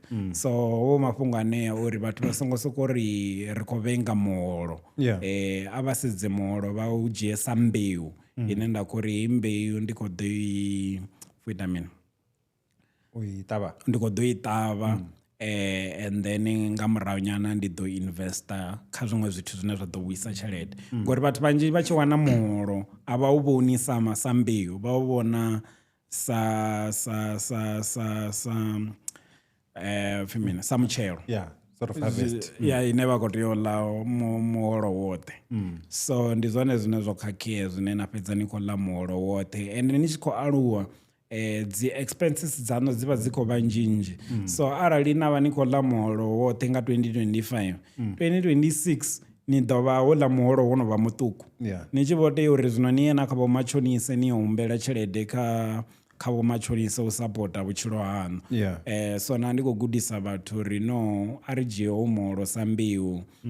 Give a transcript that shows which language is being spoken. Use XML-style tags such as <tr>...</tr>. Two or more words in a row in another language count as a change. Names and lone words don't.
<ve>So ho mafhungo anea uri vhathu vha songo sokou ri ri khou vhenga muholo a vha sedze muholo vha u dzhie sa mbeu ine nda khou ri mbeu ndi khou ḓo i fuita mini uitava ndi khou ḓo i ṱavha and then nga murahu nyana ndi ḓo investa kha zwiṅwe zwithu zwine zwa ḓo vhuisa tshelede ngori vhathu vhanzhi vha tshi wana muholo a vha u vhoni sa mbeu vha u vhona sa mutshelo</ve> <en>sort of harvest</en> <ve>ine vha khou tea u ḽa muholo woṱhe so ndi zwone zwine zwo khakhea zwine na fhedza ni khou ḽa muholo woṱhe and ni tshi khou aluwa dzi expenses dzaṋo dzi vha dzi khou vha nzhinzhi so arali na vha ni khou ḽa muholo woṱhe nga 2025 2026 ni ḓo vha ho ḽa muholo wo no vha muṱuku ni tshi vho tea uri zwino ni ye na kha vhomatshonise ni yo humbela tshelede kha vho matshonisa u sapota vhutshilo haṋu so na ndi khou gudisa vhathu uri no a ri dzhie muholo sa mbeu</ve>